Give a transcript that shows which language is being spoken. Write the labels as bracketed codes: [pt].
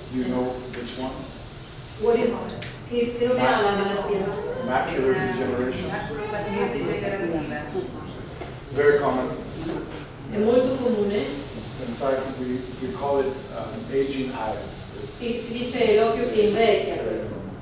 [en] You know which one? What is [it] che nome ha la malattia? [en] Macular degeneration. [it] Maculopatia degenerativa. [en] It's very common. [it] È molto comune. [en] In fact, we call it aging eyes. [it] Si dice l'occhio che invecchia questo.